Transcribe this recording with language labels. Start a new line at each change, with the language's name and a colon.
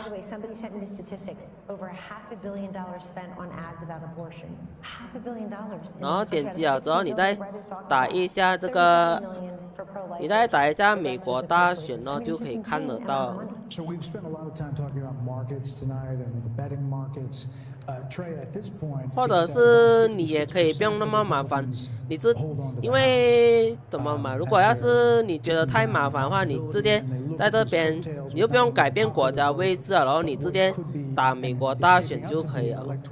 English: By the way, somebody sent me the statistics. Over $500 million spent on ads about abortion. $500 million.
Chinese: 然后点击了之后，你再打一下这个，你再打一下美国大选哦，就可以看得到。
English: So we've spent a lot of time talking about markets tonight and the betting markets. Trey, at this point,
Chinese: 或者是你也可以不用那么麻烦，因为怎么嘛？如果要是你觉得太麻烦的话，你直接在这边，你就不用改变国家位置了，然后你直接打美国大选就可以了。